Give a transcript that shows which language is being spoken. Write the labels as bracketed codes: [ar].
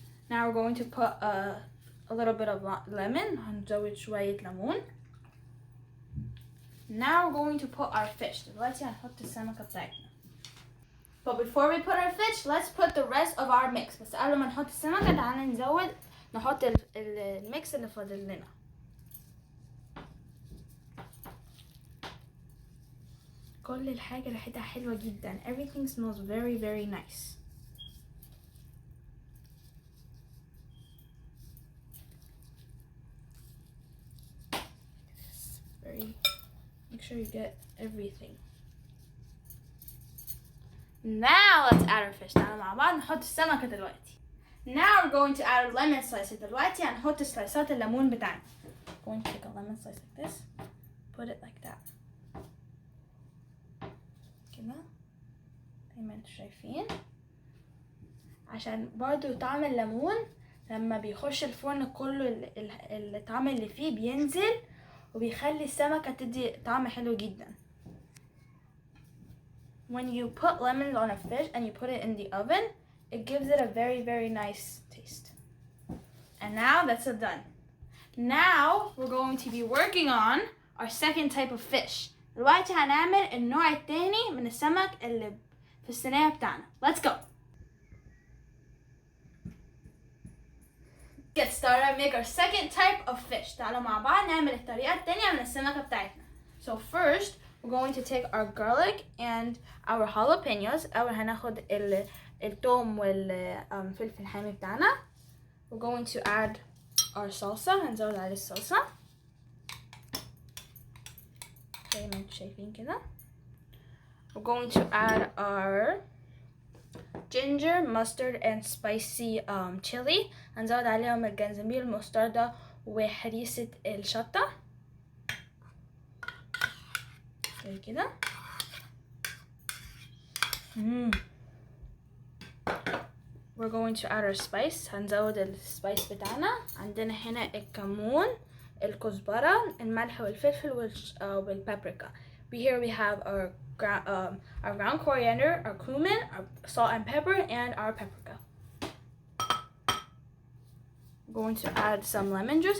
[en] Now we're going to put a little bit of lemon. [ar] هنزود شوية ليمون. [en] Now we're going to put our fish. [ar] دلوقتي هنحط السمكة بتاعتنا. [en] But before we put our fish, let's put the rest of our mix. [ar] بس قبل ما نحط السمكة تعالى نحط الميكس اللي فاضل لنا. كل الحاجة ريحتها حلوة جدا. [en] Everything smells very very nice. Make sure you get everything. Now let's add our fish. [ar] تعالوا مع بعض نحط السمكة دلوقتي. [en] Now we're going to add our lemon slices. [ar] دلوقتي هنحط سلايسات الليمون بتاعنا. [en] Going to take a lemon slice like this. Put it like that. [ar] كده زي ما انتوا شايفين. عشان برضو طعم الليمون لما بيخش الفرن كله الطعم اللي فيه بينزل وبيخلي السمكة تدي طعم حلو جدا. [en] When you put lemons on a fish and you put it in the oven, it gives it a very very nice taste. And now that's it done. Now we're going to be working on our second type of fish. [ar] دلوقتي هنعمل النوع التاني من السمك اللي في الصينية بتاعنا. [en] Let's go. Get started and make our second type of fish. [ar] تعالوا مع بعض نعمل الطريقة التانية من السمكة بتاعتنا. [en] So first we're going to take our garlic and our jalapenos. [ar] أول هناخد الثوم والفلفل الحامي بتاعنا. [en] We're going to add our salsa. [ar] هنزود عليه الصلصة زي ما انتوا شايفين كده. [en] We're going to add our ginger, mustard and spicy chili. [ar] هنزود عليهم الجنزبيل المستردة وهريسة الشطة زي كده. [en] We're going to add our spice. [ar] هنزود السبايس بتاعنا. عندنا هنا الكمون، الكزبره، الملح والفلفل والبابريكا. [en] Here we have our ground coriander, our cumin, our salt and pepper, and our paprika. We're going to add some lemon juice.